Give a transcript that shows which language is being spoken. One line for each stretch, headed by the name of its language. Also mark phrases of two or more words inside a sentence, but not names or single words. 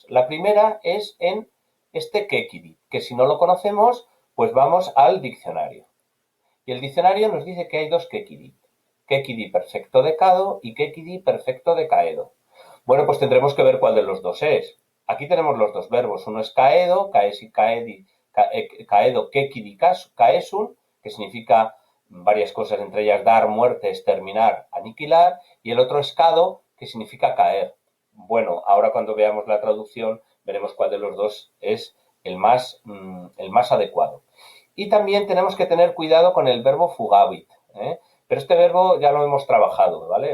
Spanish: La primera es en este quecidit, que si no lo conocemos, pues vamos al diccionario. Y el diccionario nos dice que hay dos quecidit. Quecidit perfecto decado y quecidit perfecto decaedo. Bueno, pues tendremos que ver cuál de los dos es. Aquí tenemos los dos verbos. Uno es
Latin: caedo, caedo quecidit caesum,
Spanish: que significa varias cosas, entre ellas dar, muerte, exterminar, aniquilar, y el otro es cado, que significa caer. Bueno, ahora cuando veamos la traducción veremos cuál de los dos es el más adecuado. Y también tenemos que tener cuidado con el verbo fugavit, pero este verbo ya lo hemos trabajado, ¿vale?